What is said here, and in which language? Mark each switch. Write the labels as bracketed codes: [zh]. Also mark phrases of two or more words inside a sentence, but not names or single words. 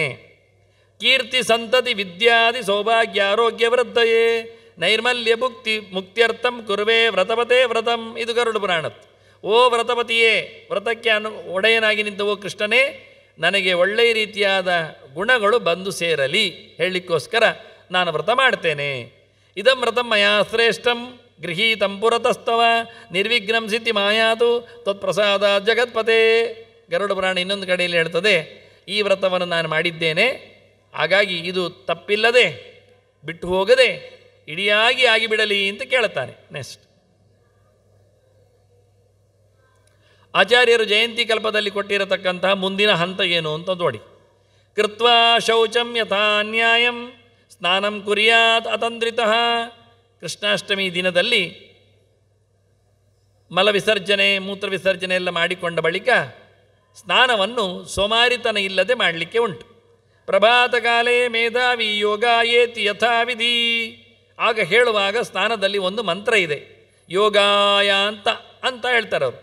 [sa] ಕೀರ್ತಿ ಸಂತತಿ ವಿದ್ಯಾದಿ ಸೌಭಾಗ್ಯ ಆರೋಗ್ಯ ವೃದ್ಧಯೇ ನೈರ್ಮಲ್ಯ ಮುಕ್ತ್ಯರ್ಥಂ ಕುರುವೆ ವ್ರತಪತೆ ವ್ರತಂ, [kn] ಇದು ಗರುಡ ಪುರಾಣದ್ದು. ಓ ವ್ರತಪತಿಯೇ, ವ್ರತಕ್ಕೆ ಒಡೆಯನಾಗಿ ನಿಂತ ಓ ಕೃಷ್ಣನೇ, ನನಗೆ ಒಳ್ಳೆಯ ರೀತಿಯಾದ ಗುಣಗಳು ಬಂದು ಸೇರಲಿ ಹೇಳಲಿಕ್ಕೋಸ್ಕರ ನಾನು ವ್ರತ ಮಾಡ್ತೇನೆ. [sa] ಇದಂ ವ್ರತಂ ಮಯಾ ಶ್ರೇಷ್ಠಂ ಗೃಹೀತಂ ಪುರತಸ್ತವ ನಿರ್ವಿಘ್ನಂ ಸಿದ್ಧಿ ಮಾಯಾತು ತತ್ಪ್ರಸಾದ ಜಗತ್ಪತೆ. [kn] ಗರುಡ ಪುರಾಣ ಇನ್ನೊಂದು ಕಡೆಯಲ್ಲಿ ಹೇಳ್ತದೆ, ಈ ವ್ರತವನ್ನು ನಾನು ಮಾಡಿದ್ದೇನೆ, ಹಾಗಾಗಿ ಇದು ತಪ್ಪಿಲ್ಲದೆ ಬಿಟ್ಟು ಹೋಗದೆ ಇಡಿಯಾಗಿ ಆಗಿಬಿಡಲಿ ಅಂತ ಕೇಳುತ್ತಾನೆ. ನೆಕ್ಸ್ಟ್, ಆಚಾರ್ಯರು ಜಯಂತಿ ಕಲ್ಪದಲ್ಲಿ ಕೊಟ್ಟಿರತಕ್ಕಂತಹ ಮುಂದಿನ ಹಂತ ಏನು ಅಂತ ನೋಡಿ. [sa] ಕೃತ್ವಾ ಶೌಚಂ ಯಥಾ ನ್ಯಾಯಂ ಸ್ನಾನಂ ಕುರ್ಯಾತ್ ಅತಂದ್ರಿತಃ. [kn] ಕೃಷ್ಣಾಷ್ಟಮಿ ದಿನದಲ್ಲಿ ಮಲ ವಿಸರ್ಜನೆ, ಮೂತ್ರ ವಿಸರ್ಜನೆ ಎಲ್ಲ ಮಾಡಿಕೊಂಡ ಬಳಿಕ ಸ್ನಾನವನ್ನು ಸೋಮಾರಿತನ ಇಲ್ಲದೆ ಮಾಡಲಿಕ್ಕೆ ಉಂಟು. [sa] ಪ್ರಭಾತ ಕಾಲೇ ಮೇಧಾವಿ ಯೋಗಾಯೇತಿ ಯಥಾವಿಧಿ. [kn] ಆಗ ಹೇಳುವಾಗ ಸ್ನಾನದಲ್ಲಿ ಒಂದು ಮಂತ್ರ ಇದೆ, ಯೋಗಾಯ ಅಂತ ಹೇಳ್ತಾರೆ ಅವರು.